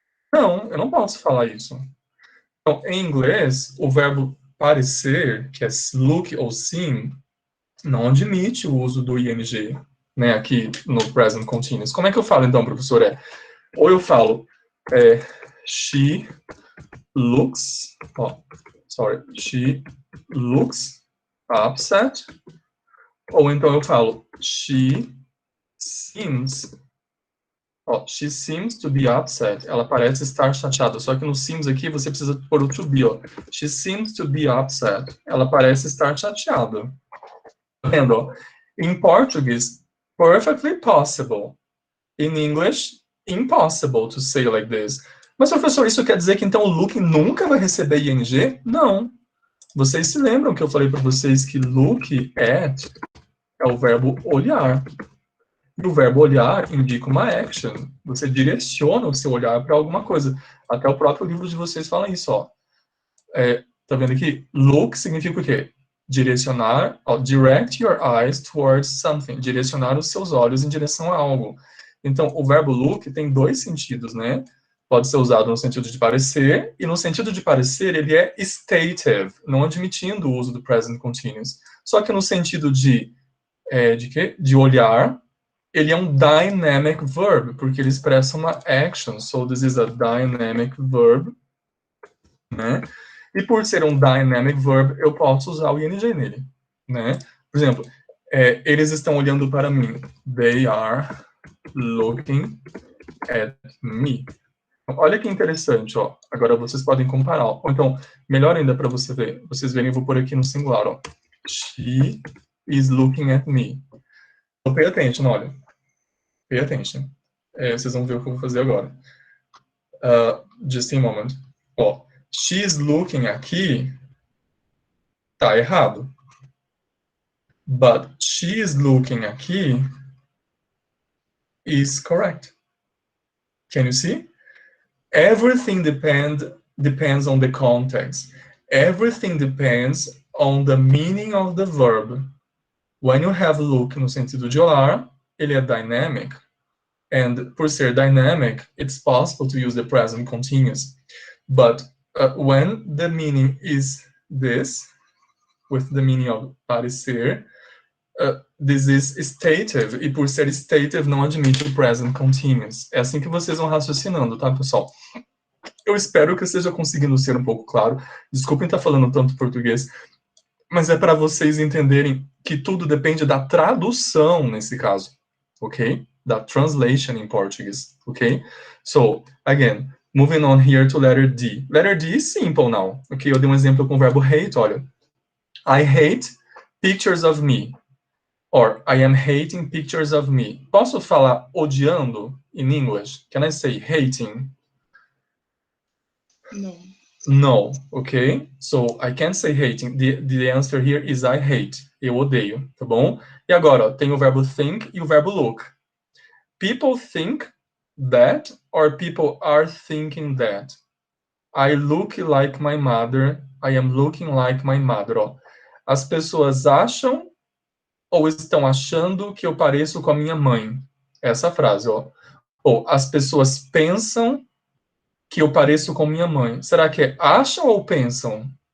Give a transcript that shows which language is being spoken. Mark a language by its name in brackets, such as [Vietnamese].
[Portuguese] Não, eu não posso falar isso. Então, em inglês, o verbo parecer, que é look ou seem, não admite o uso do ing, né, aqui no present continuous. Como é que eu falo, então, professor? Ou eu falo [English] she looks, she looks upset, [Portuguese] ou então eu falo [English] she seems to be upset. [Portuguese] Ela parece estar chateada. Só que no seems aqui você precisa pôr o to be, ó. [English] She seems to be upset. [Portuguese] Ela parece estar chateada. Tá vendo, ó? Em português, [English] perfectly possible. In English, impossible to say like this. [Portuguese] Mas, professor, isso quer dizer que então o look nunca vai receber ing? Não. Vocês se lembram que eu falei para vocês que look at é o verbo olhar. E o verbo olhar indica uma action. Você direciona o seu olhar para alguma coisa. Até o próprio livro de vocês fala isso, ó. Tá vendo aqui? Look significa o quê? Direcionar, [English] direct your eyes towards something. [Portuguese] Direcionar os seus olhos em direção a algo. Então, o verbo look tem dois sentidos, né? Pode ser usado no sentido de parecer, e no sentido de parecer, ele é stative, não admitindo o uso do present continuous. Só que no sentido de quê? De olhar, ele é um dynamic verb, porque ele expressa uma action. [English] So, this is a dynamic verb, né? [Portuguese] E por ser um dynamic verb, eu posso usar o ing nele, né? Por exemplo, eles estão olhando para mim. [English] They are looking at me. [Portuguese] Olha que interessante, ó. Agora vocês podem comparar. Ó. Ou então, melhor ainda para vocês verem, eu vou pôr aqui no singular, ó. [English] She is looking at me. Então, pay attention, olha. Pay attention. [Portuguese] Vocês vão ver o que eu vou fazer agora. [English] Just a moment. Ó, she is looking [Portuguese] aqui tá errado. [English] But she is looking aqui is correct. Can you see? Everything depends on the context. Everything depends on the meaning of the verb. When you have look [Portuguese] no sentido de olhar, ele é dynamic. [English] And [Portuguese] por ser [English] dynamic, it's possible to use the present continuous. But when the meaning is this, with the meaning of parecer, this is stative, [Portuguese] e por ser stative não admite o present continuous. É assim que vocês vão raciocinando, tá, pessoal? Eu espero que eu esteja conseguindo ser um pouco claro. Desculpem estar falando tanto português, mas é para vocês entenderem que tudo depende da tradução nesse caso, ok? [English] Da translation in Portuguese, ok? So, again, moving on here to letter D. Letter D is simple now, ok? [Portuguese] Eu dei um exemplo com o verbo hate, olha. [English] I hate pictures of me. Or, I am hating pictures of me. [Portuguese] Posso falar odiando [English] in English? Can I say hating? No. No, okay? So, I can't say hating. The answer here is I hate. [Portuguese] Eu odeio, tá bom? E agora, ó, tem o verbo think e o verbo look. [English] People think that, or people are thinking that. I look like my mother. I am looking like my mother. [Portuguese] Ó. As pessoas acham ou estão achando que eu pareço com a minha mãe. Essa frase, ó. Ou as pessoas pensam que eu pareço com minha mãe. Será que é acham ou pensam?